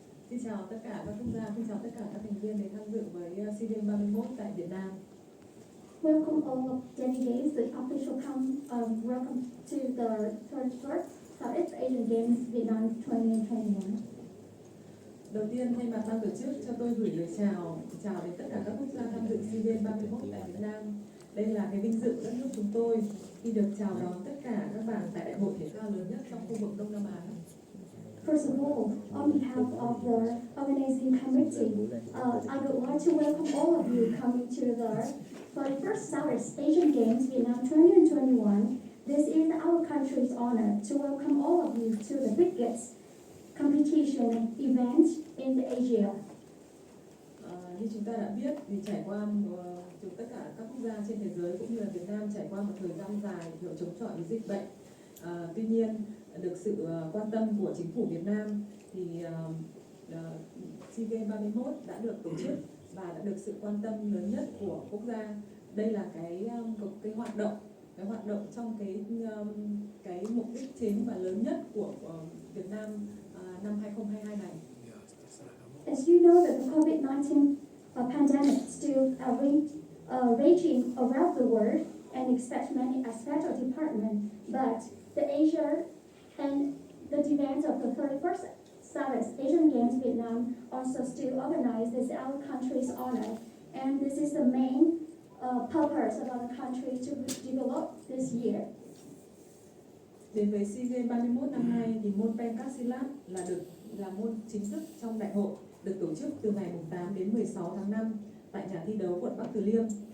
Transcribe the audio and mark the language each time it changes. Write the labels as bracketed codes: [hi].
[vi] Xin chào tất cả các quốc gia, xin chào tất cả các thành viên đến tham dự với SEA Games 31 tại Việt Nam. [en] Welcome all of delegates, the official welcome to the 31st Southeast Asian Games Vietnam 2021. [vi] Đầu tiên thay mặt ban tổ chức cho tôi gửi lời chào đến tất cả các quốc gia tham dự SEA Games 31 tại Việt Nam. Đây là cái vinh dự của đất nước chúng tôi khi được chào đón tất cả các bạn tại đại hội thể thao lớn nhất trong khu vực Đông Nam Á. [en] First of all, on behalf of the organizing committee, I would like to welcome all of you coming to the 31st Southeast Asian Games Vietnam 2021. This is our country's honor to welcome all of you to the biggest competition event in Asia. [vi] Như chúng ta đã biết thì trải qua tất cả các quốc gia trên thế giới cũng như là Việt Nam trải qua một thời gian dài chống chọi với dịch bệnh. Tuy nhiên được sự quan tâm của chính phủ Việt Nam thì SEA Games 31 đã được tổ chức và đã được sự quan tâm lớn nhất của quốc gia. Đây là cái hoạt động trong cái mục đích chính và lớn nhất của Việt Nam năm 2022 này. [en] As you know, that the COVID-19 pandemic still raging around the world and expect many aspects of department, but the Asia and the event of the 31st Southeast Asian Games Vietnam also still organized as our country's honor, and this is the main purpose of our country to develop this year. [vi] Đến với SEA Games 31 năm nay thì môn Pencak Silat là môn chính thức trong đại hội, được tổ chức từ ngày 8 đến 16 tháng 5 tại nhà thi đấu quận Bắc Từ Liêm.